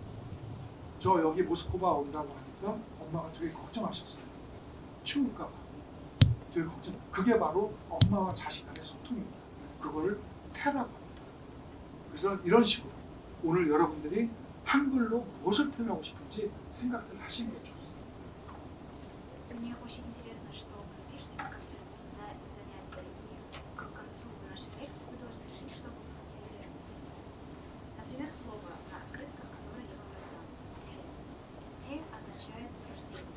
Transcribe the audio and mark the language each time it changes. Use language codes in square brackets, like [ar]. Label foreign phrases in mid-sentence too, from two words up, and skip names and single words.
[ko] 저 여기 모스크바 온다고 하니까 엄마가 되게 걱정하셨어요. 추울까 봐. 되게 걱정. 그게 바로 엄마와 자식 간의 소통입니다. 그거를 태라고 합니다. 그래서 이런 식으로 오늘 여러분들이 한글로 무엇을 표현하고 싶은지 생각들 하시는 게 좋습니다. [ru] Мне очень интересно, что вы пишете в конце занятия, и к концу нашей лекции вы должны решить, что вы хотели написать. Например, слово на открытках, которое я вам дам. Те означает рождение.